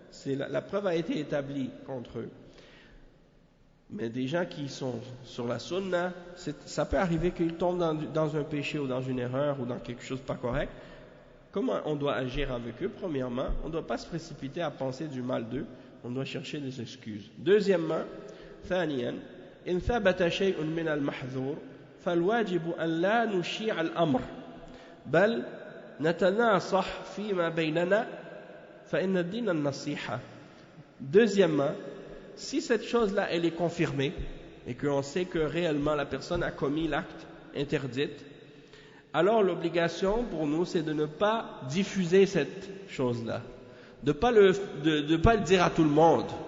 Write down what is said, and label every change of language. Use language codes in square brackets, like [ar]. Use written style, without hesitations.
[fr] La preuve a été établie contre eux. Mais des gens qui sont sur la sunna, ça peut arriver qu'ils tombent dans un péché ou dans une erreur ou dans quelque chose de pas correct. Comment on doit agir avec eux? Premièrement, on ne doit pas se précipiter à penser du mal d'eux, on doit chercher des excuses. Deuxièmement, [ar] ثانيا إن ثبت شيء من المحذور فالواجب أن لا نشيع الأمر بل نتناصح فيما بيننا فإن الدين النصيحة. [fr] Deuxièmement, si cette chose-là elle est confirmée et qu'on sait que réellement la personne a commis l'acte interdit, alors l'obligation pour nous c'est de ne pas diffuser cette chose-là, de pas le dire à tout le monde.